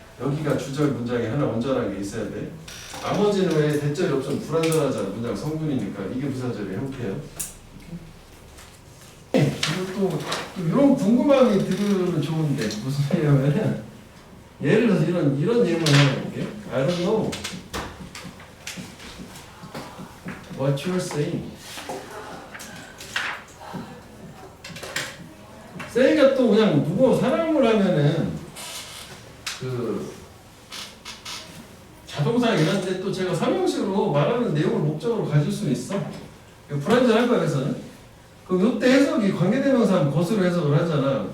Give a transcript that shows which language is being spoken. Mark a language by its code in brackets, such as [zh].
[ko] 여기가 주절 문장에 하나 온전한 게 있어야 돼. 나머지는 왜 대절이 없으면 불완전하잖아. 문장 성분이니까. 이게 부사절의 형태야. 그리고 또 이런 궁금함이 들으면 좋은데 무슨 얘기냐면은 예를 들어서 이런 예문을 하나 볼게. [en] I don't know what you're saying. [ko] say가 또 그냥 누구 사람을 하면은 그 자동사 이런데 또 제가 설명식으로 말하는 내용을 목적으로 가질 수 있어. 불완전할 거야. 그래서는 그럼 이때 해석이 관계대명사 것으로 해석을 하잖아.